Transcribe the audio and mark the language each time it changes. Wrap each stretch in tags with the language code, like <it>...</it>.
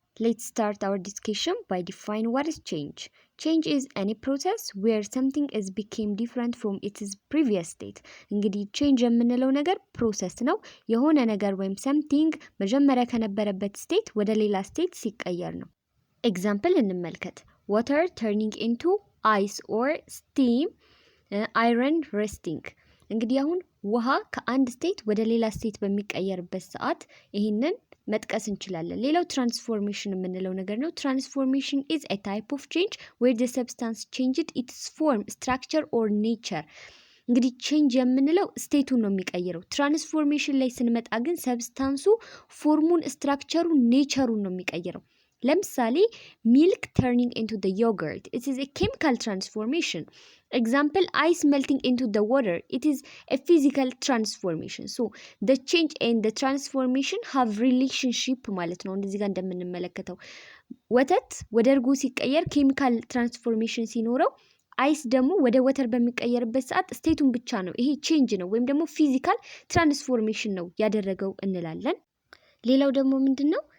<en>Let's start our discussion by defining what is change. Change is any process where something is became different from its previous state.</en> <am>እንግዲህ change የምንለው ነገር ፕሮሰስ ነው። የሆነ ነገር ወይም something መጀመሪያ ከነበረበት ስቴት ወደ ሌላ ስቴት ሲቀየር ነው። ኤግዛምፕል እንመልከት።</am> <en>water turning into ice or steam,</en> <am>iron rusting። እንግዲህ አሁን ውሃ ከአንድ ስቴት ወደ ሌላ ስቴት በሚቀየርበት ሰዓት ይህንን መጥቀስ እንችላለን። ሌላው ትራንስፎርሜሽን የምንለው ነገር ነው። ትራንስፎርሜሽን</am> <en>is a type of change where the substance changed its form, structure or nature።</en> <am>እንግዲህ ቼንጅ የምንለው ስቴቱን ነው የሚቀይረው። ትራንስፎርሜሽን ላይ ስንመጣ ግን ሰብስታንሱ ፎርሙን፣ ስትራክቸሩን፣ ኔቸሩን ነው የሚቀይረው። ለምሳሌ ሚልክ</am> <en>turning into the yogurt, it is a chemical transformation. Example, ice melting into the water, it is a physical transformation. So the change and the transformation have relationship</en> <am>ማለት ነው። እንደዚህ ጋር እንደምንመለከተው ወተት ወደ እርጎ ሲቀየር ኬሚካል ትራንስፎርሜሽን ሲኖረው፣ አይስ ደግሞ ወደ ወተር በሚቀየርበት ሰዓት ስቴቱን ብቻ ነው። ይሄ ቼንጅ ነው ወይም ደግሞ ፊዚካል ትራንስፎርሜሽን ነው ያደረገው እንላለን። ሌላው ደግሞ ምንድን ነው?</am>